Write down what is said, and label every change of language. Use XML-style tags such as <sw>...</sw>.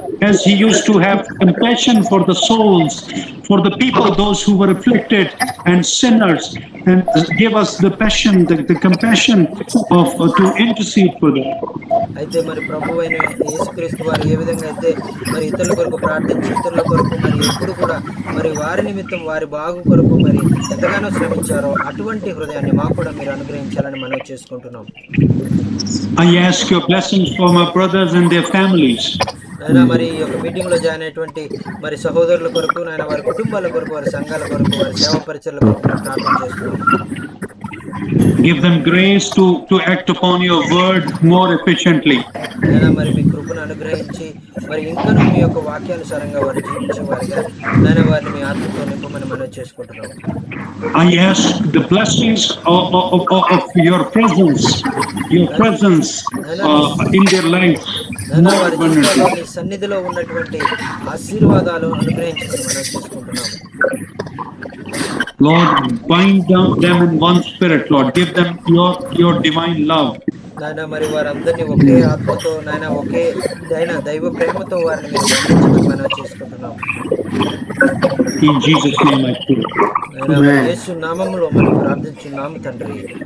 <en>As he used to have compassion for the souls, for the people, those who were afflicted and sinners, and give us the passion, the compassion of to intercede for them.</en> <te>అయితే మరి ప్రభువైన యేసుక్రీస్తు వారు ఏ విధంగా అయితే మరి ఇతరుల కొరకు ప్రార్థించి ఇతరుల కొరకు మరి ఎప్పుడు కూడా మరి వారి నిమిత్తం వారి బాగు కొరకు మరి ఎంతగానో శ్రమించారో అటువంటి హృదయాన్ని మాకు కూడా మీరు అనుగ్రహించాలని మనవి చేసుకుంటున్నాం.</te> <en>I ask your blessings for my brothers and their families.</en> <te>నాయన మరి ఈ యొక్క మీటింగ్ లో జాయిన్ అయినటువంటి మరి సహోదరుల కొరకు, నాయన వారి కుటుంబాల కొరకు, వారి సంఘాల కొరకు, వారి సేవా పరిచర్ల కొరకు ప్రార్థన చేస్తున్నాం.</te> <en>Give them grace to act upon your word more efficiently.</en> <te>నాయన మరి మీ కృపను అనుగ్రహించి మరి ఇంకనూ మీ యొక్క వాక్యానుసారంగా వారు జీవించే వారిగా నాయన వారిని మీ ఆత్మతో నింపమని మనవి చేసుకుంటున్నాం.</te> <en>I ask the blessings of your presence in their lives.</en> <te>నాయన వారి జీవితాల్లో నీ సన్నిధిలో ఉన్నటువంటి ఆశీర్వాదాలు అనుగ్రహించమని మనవి చేసుకుంటున్నాం.</te> <en>Lord, bind down them in one spirit, Lord. Give them your divine love.</en> <te>నాయన మరి వారందరినీ ఒకే ఆత్మతో నాయన ఒకే దైవ ప్రేమతో వారిని మీరు బంధించమని మనవి చేసుకుంటున్నాం.</te> <en>In Jesus' name I pray.</en> <te>నాయన యేసు నామములో మనం ప్రార్థించున్నాం తండ్రి.</te>